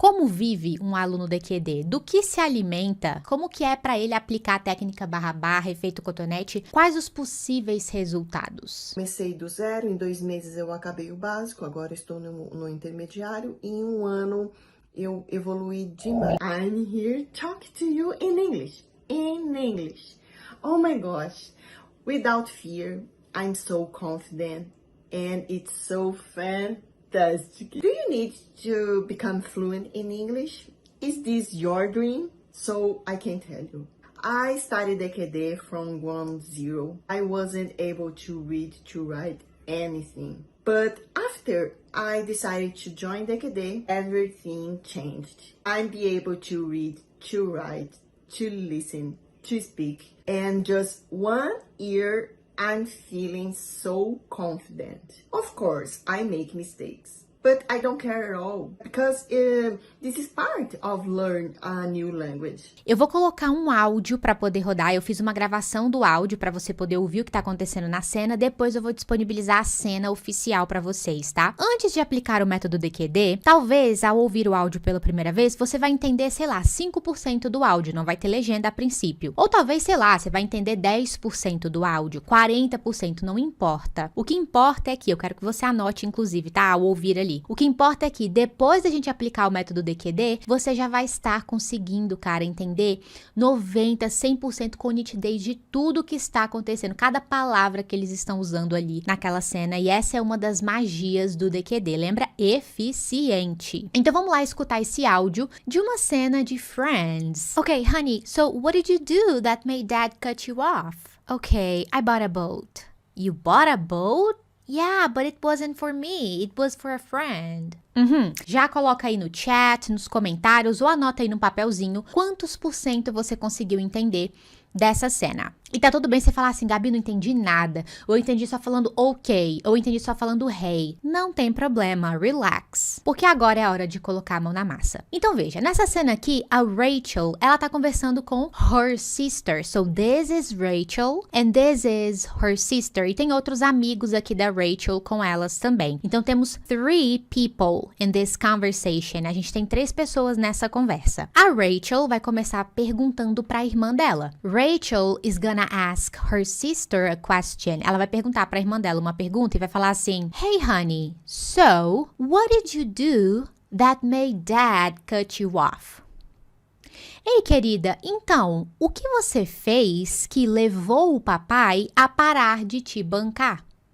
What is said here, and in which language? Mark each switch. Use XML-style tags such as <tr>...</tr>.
<pt>Como vive um aluno DQD? Do que se alimenta? Como que é para ele aplicar a técnica barra, efeito cotonete? Quais os possíveis resultados? Comecei do zero, em 2 meses eu acabei o básico, agora estou no intermediário e em 1 ano eu evoluí demais.</pt> <en>I'm here talking to you in English. In English. Oh my gosh. Without fear, I'm so confident and it's so fantastic. Do you need to become fluent in English? Is this your dream? So I can tell you. I studied DQD from 1-0. I wasn't able to read, to write anything. But after I decided to join DQD, everything changed. I'll be able to read, to write, to listen, to speak. And just 1 year, I'm feeling so confident. Of course, I make mistakes, but I don't care at all because this is part of learn a new language.</en> <pt>Eu vou colocar um áudio para poder rodar. Eu fiz uma gravação do áudio para você poder ouvir o que tá acontecendo na cena. Depois eu vou disponibilizar a cena oficial para vocês, tá? Antes de aplicar o método DQD, talvez ao ouvir o áudio pela primeira vez, você vai entender, sei lá, 5% do áudio, não vai ter legenda a princípio. Ou talvez, sei lá, você vai entender 10% do áudio, 40%, não importa. O que importa é que, eu quero que você anote, inclusive, tá? Ao ouvir ali. O que importa é que depois da gente aplicar o método DQD, você já vai estar conseguindo, cara, entender 90%, 100% com nitidez de tudo que está acontecendo, cada palavra que eles estão usando ali naquela cena. E essa é uma das magias do DQD, lembra? Eficiente. Então vamos lá escutar esse áudio de uma cena de Friends.</pt> <en>Okay, honey, so what did you do that made dad cut you off? Okay, I bought a boat. You bought a boat? Yeah, but it wasn't for me. It was for a friend.</en> <pt>Já coloca aí no chat, nos comentários ou anota aí no papelzinho quantos % você conseguiu entender dessa cena. E tá tudo bem você falar assim, Gabi, não entendi nada. Ou eu entendi só falando ok. Ou eu entendi só falando hey. Não tem problema, relax. Porque agora é a hora de colocar a mão na massa. Então veja, nessa cena aqui, a Rachel, ela tá conversando com her sister.</pt> <en>So this is Rachel and this is her sister.</en> <pt>E tem outros amigos aqui da Rachel com elas também. Então temos 3</pt> <en>people in this conversation.</en> <pt>A gente tem 3 pessoas nessa conversa. A Rachel vai começar perguntando pra irmã dela.</pt> <en>Rachel is gonna ask her sister a question.</en> <pt>Ela vai perguntar pra irmã dela uma pergunta e vai falar assim:</pt> <en>Hey honey, so what did you do that made dad cut you off?</en> <pt>Ei, querida, então, o que você fez que levou o papai a parar de te bancar?</pt>